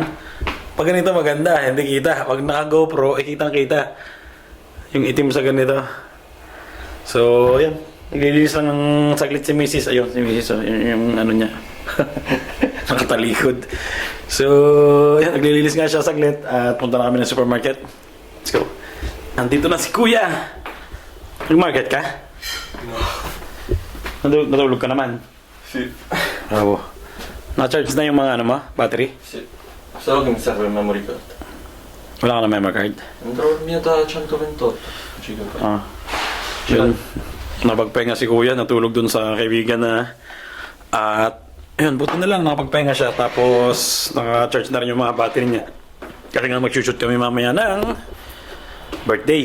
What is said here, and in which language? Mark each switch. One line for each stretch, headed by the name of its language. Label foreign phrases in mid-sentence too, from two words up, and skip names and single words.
Filipino: Pag ganito maganda, hindi kita. Pag naka-GoPro, kitang-kita. Yung itim sa ganito. So, yan. Naglilinis lang ng saglit si Mrs. Ayun, si Mrs. Yung ano niya. Nakatalikod. So, yan. Naglilinis nga siya saglit. At punta na kami ng supermarket.
English: Let's go.
Filipino: Nandito na si Kuya. Nag-market ka? Natulog ka naman?
Italian: Sì. Bravo.
Filipino: Na-charge na yung mga battery?
Italian: Sì. Solo che mi serve il
English: memory card.
Filipino: Wala ka na
English: memory card?
Italian: Andrò il mio da 128 GB.
Filipino: Yun. Napagpahinga si Kuya, natulog dun sa kaibigan na. At yun, buti na lang nakapagpahinga siya. Tapos naka-charge na rin yung mga battery niya. Kasi nga mag-shoot kami mamaya ng birthday.